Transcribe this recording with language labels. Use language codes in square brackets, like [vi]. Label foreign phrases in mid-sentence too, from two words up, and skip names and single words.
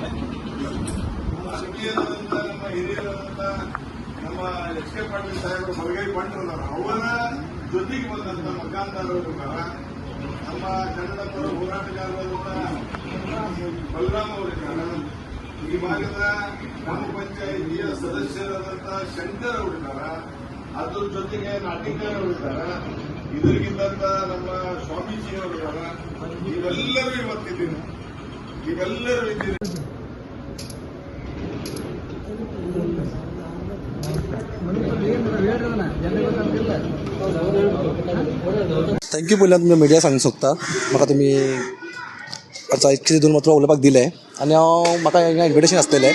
[kn] ಸಖಿಯರಾದಂಥ ನಮ್ಮ ಹಿರಿಯರಾದಂಥ ನಮ್ಮ ಎಚ್ ಕೆ ಪಾಟೀಲ್ ಸಾಹೇಬರು ಮಲಗೈ ಬಂಟ್ರದಾರ, ಅವರ ಜೊತೆಗೆ ಬಂದಂಥ ಮಕಾನ್ದಾರ್ ಅವರಿದ್ದಾರೆ, ನಮ್ಮ ಕನ್ನಡ ಪರ ಹೋರಾಟಗಾರರಾದಂಥ ಬಲರಾಮ್ ಅವರಿದ್ದಾರೆ, ಈ ಭಾಗದ ಗ್ರಾಮ ಪಂಚಾಯಿತಿಯ ಸದಸ್ಯರಾದಂಥ ಶಂಕರ್ ಅವರಿದ್ದಾರೆ, ಅದ್ರ ಜೊತೆಗೆ ನಾಟಿಕರ್ ಅವರಿದ್ದಾರೆ, ಇದರಿಗಿದ್ದಂತ ನಮ್ಮ ಸ್ವಾಮೀಜಿ ಅವರಿದ್ದಾರೆ. ಇವೆಲ್ಲರೂ ಇವತ್ತಿದ್ದೀನಿ, ಇವೆಲ್ಲರೂ ಇದ್ದೀನಿ. [kok] थँक्यू पयल्यान तुमी मिडिया सांगूंक सोदता. म्हाका तुमी आतां कितें दोन मात्र उलोवपाक दिलें आनी म्हाका हिंगा इन्विटेशन आसलेलें.